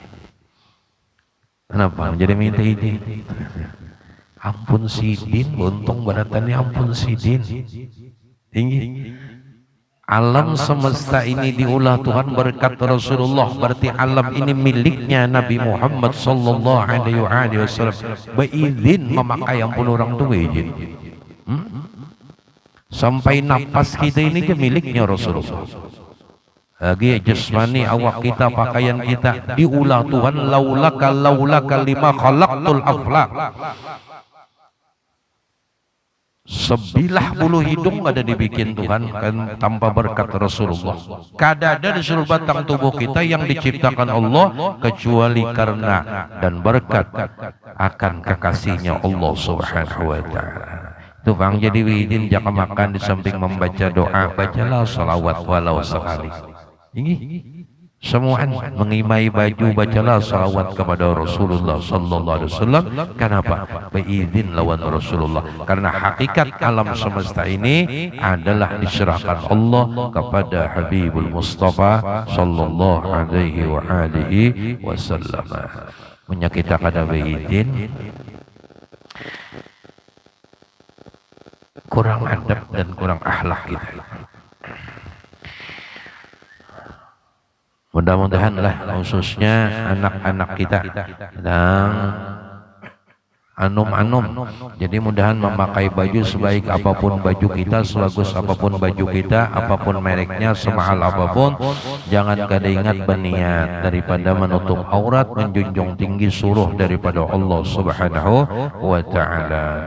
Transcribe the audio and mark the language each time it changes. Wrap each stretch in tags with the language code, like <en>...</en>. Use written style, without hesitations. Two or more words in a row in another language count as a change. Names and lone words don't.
<bjn>Kenapa menjadi minta izin? Ampun sidin, untung baratannya ampun sidin. Tinggi. Alam semesta ini diulah Tuhan berkat Rasulullah, berarti alam ini miliknya Nabi Muhammad</bjn> <ar>صلى الله عليه وسلم.</ar> <bjn>Beizin memakai ampun orang tu beizin. Sampai napas kita ini ke miliknya Rasulullah. Lagi jasmani awak kita, pakaian kita diulah Tuhan,</bjn> <ar>لولاك لما خلقت الأفلاك.</ar> <bjn>Sebilah bulu hidung ada dibikin Tuhan kan tanpa berkat Rasulullah. Kada ada di seluruh batang tubuh kita yang diciptakan Allah kecuali karena dan berkat akan kekasihnya Allah</bjn> <ar>سبحانه وتعالى.</ar> <bjn>Itu bang jadi widin jaka makan di samping membaca doa, bacalah salawat walau sekali. Ini semuaan mengimai baju, bacalah salawat kepada Rasulullah</bjn> <ar>صلى الله عليه وسلم.</ar> <bjn>Kenapa? Beizin lawan Rasulullah. Karena hakikat alam semesta ini adalah diserahkan Allah kepada Habibul Mustafa</bjn> <ar>صلى الله عليه وسلم.</ar> <bjn>Punya kita kada beizin, kurang adab dan kurang akhlak kita. Mudah-mudahan lah khususnya anak-anak kita yang anum-anum, jadi mudahan memakai baju sebaik apapun baju kita, sebagus apapun baju kita, apapun mereknya, semahal apapun, jangan kada ingat berniat daripada menutup aurat, menjunjung tinggi suruh daripada Allah</bjn> <ar>سبحانه وتعالى.</ar>